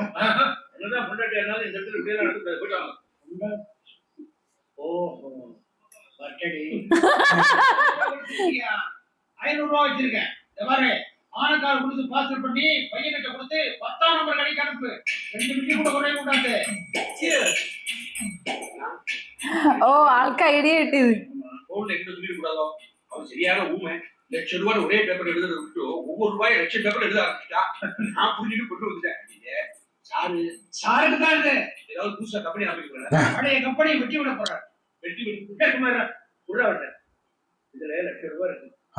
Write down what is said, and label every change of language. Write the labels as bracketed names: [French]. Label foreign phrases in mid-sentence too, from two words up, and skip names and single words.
[Tamil] என்னதான் பொண்டாட்டி இருந்தாலும் இந்த இடத்துல இப்படியே நடந்து போயிட்டாங்க. ஓஹோ பட்டடி 500 ரூபா வச்சிருக்கேன். இந்த மாதிரி ஆனக்கார கொடுத்து பார்சல் பண்ணி பையன்கிட்ட கொடுத்து 10ஆம் நம்பர் கடைக்கு அனுப்பு. 2 மில்லி கூட குறைய கூடாது. [Malayalam] ഓ ആൾക്ക് ഐഡിയ കിട്ടിയത്. [Tamil] போன்ல எங்க சொல்லிட கூடாதோ. அவன் சரியான ஊமை. லட்சம் ரூபாய் ஒரே பேப்பர் எழுதுறது விட்டு ஒவ்வொரு ரூபாய் லட்சம் பேப்பர் எழுத ஆரம்பிச்சுட்டா. நான் புரிஞ்சுட்டு கொண்டு வந்துட்டேன். சாருக்கு தான் இது. ஏதாவது புதுசா கம்பெனி ஆரம்பிக்கிறேன். பழைய கம்பெனியை வெட்டி விட போறேன். வெட்டி உள்ள வர்றேன். இதுல 1,00,000 ரூபாய் இருக்கு.